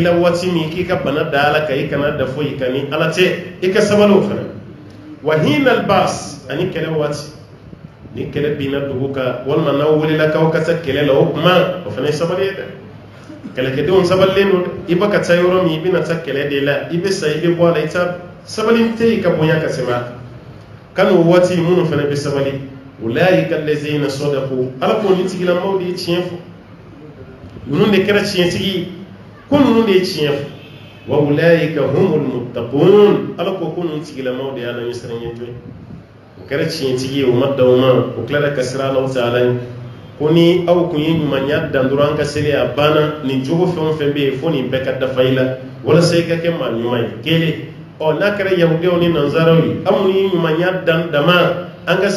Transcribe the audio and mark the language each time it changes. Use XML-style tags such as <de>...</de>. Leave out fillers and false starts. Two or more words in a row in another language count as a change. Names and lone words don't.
<bm>la waati min k'i ka bana da ala kan i kana da foyi kan ni ala tɛ i ka sabali o fana</bm> <ar>وحين البأس</ar> <bm>ani kɛlɛ waati ni kɛlɛ binna dugu kan walima n'aw wulila k'aw ka taa kɛlɛ la o kuma o fana ye sabali ye dɛ kɛlɛkɛdenw sabalilen don i bɛ ka taa yɔrɔ min i bɛna taa kɛlɛ de la i bɛ sa i bɛ bɔ a la i ta sabali tɛ yen ka bonya ka tɛmɛ a kan n'o waati minnu fana bɛ sabali</bm> <ar>أولئك الذين صدقوا</ar> <bm>ala ko ni tigilamɔgɔw de ye tiɲɛ fɔ ninnu de kɛra tiɲɛtigi ko ninnu de ye tiɲɛ fɔ</bm> <ar>وأولئك هم المتقون</ar> <bm>ala ko ninnu tigilamɔgɔw de y'ala ɲɛsiranɲɛ jɔn o kɛra tiɲɛtigi ye o ma da o ma o tilala ka sira ala taala ye ko ni aw kun ye ɲumanya dan dɔrɔn an ka seli a banna nin jogo fɛn o fɛn bɛ yen fo nin bɛɛ ka dafa i la walasa i ka kɛ maa ɲuman ye kelen n'a kɛra yahudiyaw ni nanzaraw ye aw minnu ye ɲumanya dan dama an ka</bm>